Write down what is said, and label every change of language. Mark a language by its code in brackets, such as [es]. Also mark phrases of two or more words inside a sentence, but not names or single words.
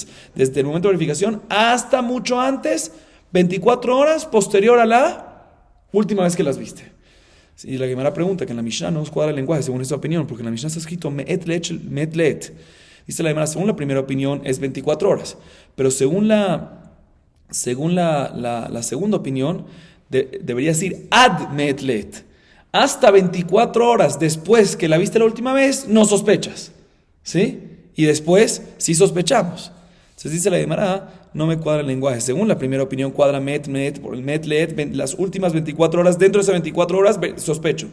[es] Desde el momento de verificación hasta mucho antes, 24 horas posterior a la última vez que las viste. Y la Gemara pregunta que en la Mishnah no nos cuadra el lenguaje según esta opinión, porque en la Mishnah está escrito [he] מעת לעת. [es] Dice la Gemara, según la primera opinión es 24 horas, pero según la segunda opinión debería decir [he] עד מעת לעת. [es] Hasta 24 horas después que la viste la última vez, no sospechas, ¿sí? Y después sí sospechamos. Entonces dice la Gemara, no me cuadra el lenguaje. Según la primera opinión cuadra por el [he] מעת לעת, [es] las últimas 24 horas, dentro de esas 24 horas sospecho.